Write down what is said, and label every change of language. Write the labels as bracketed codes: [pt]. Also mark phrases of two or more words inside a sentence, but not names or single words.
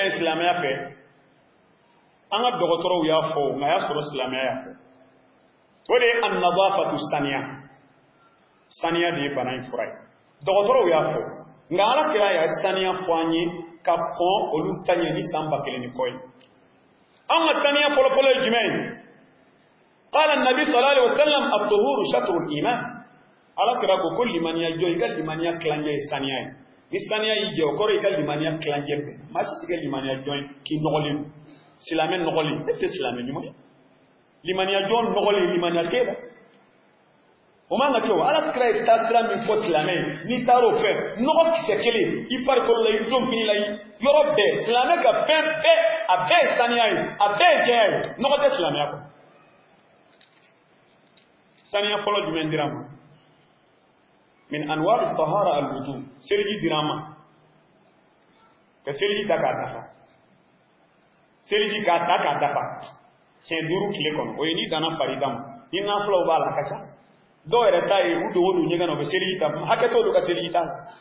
[bm] ye silamɛya fɛ an ka dɔgɔtɔrɔw y'a fɔ nka a y'a sɔrɔ silamɛya y'a fɔ o de ye an-nadafatu saniya saniya de ye bana in fura ye dɔgɔtɔrɔw y'a fɔ nka ala kira y'a saniya fɔ an ye ka kɔn olu ta ɲɛ ni san 1000 ni kɔ ye an ka saniya fɔlɔfɔlɔ ye jumɛn ye [ar] قال النبي صلى الله عليه وسلم الطهور شطر الإيمان [bm] ala kira ko limaniya jɔ i ka limaniya tilancɛ ye saniya ye ni saniya y'i jɛ o kɔrɔ i ka limaniya tilancɛ bɛɛ maa si tɛ kɛ limaniya jɔ ye k'i nɔgɔlen silamɛ nɔgɔlen e tɛ silamɛ ɲuman ye limaniya jɔ nɔgɔlen limaniya kɛ la o man ka kɛ o ala kira ye taasira min fɔ silamɛ ye n'i taar'o fɛ nɔgɔ kisɛ kelen i farikolo la i don fini la yɔrɔ bɛɛ silamɛ ka fɛn bɛɛ a bɛɛ ye saniya ye a bɛɛ ye jɛya ye nɔgɔ tɛ silamɛya kɔ saniya fɔlɔ jumɛn dira ma min anwar [ar] طهارة الوضوء [bm] seliji dira ma ka seliji ta k'a dafa seliji k'a ta k'a dafa siɲɛ 5 tile kɔnɔ o ye n'i danna farida ma ni nafulaw b'a la a ka ca dɔw yɛrɛ ta ye u dogo don ɲɛgɛn na u bɛ seliji ta hakɛ t'olu ka seliji ta la